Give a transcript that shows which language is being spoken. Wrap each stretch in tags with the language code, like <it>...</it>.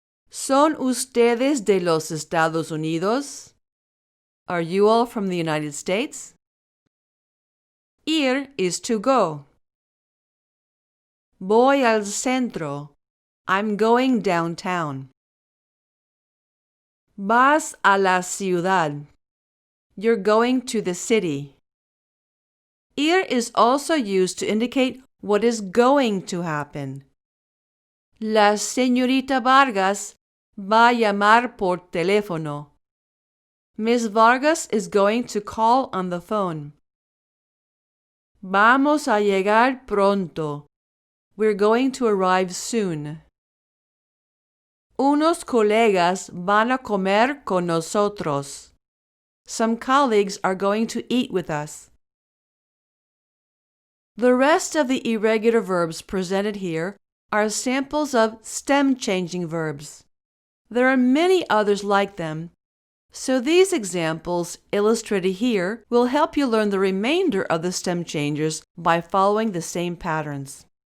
<es>¿Son ustedes de los Estados Unidos?</es> <en>Are you all from the United States? Ir is to go.</en> <es>Voy al centro.</es> <en>I'm going downtown.</en> <es>Vas a la ciudad.</es> <en>You're going to the city. Ir is also used to indicate what is going to happen.</en> <es>La señorita Vargas va a llamar por teléfono.</es> <en>Miss Vargas is going to call on the phone.</en> <es>Vamos a llegar pronto.</es> <en>We're going to arrive soon.</en> <es>Unos colegas van a comer con nosotros.</es> <en>Some colleagues are going to eat with us. The rest of the irregular verbs presented here are samples of stem-changing verbs. There are many others like them, so these examples illustrated here will help you learn the remainder of the stem changers by following the same patterns.</en>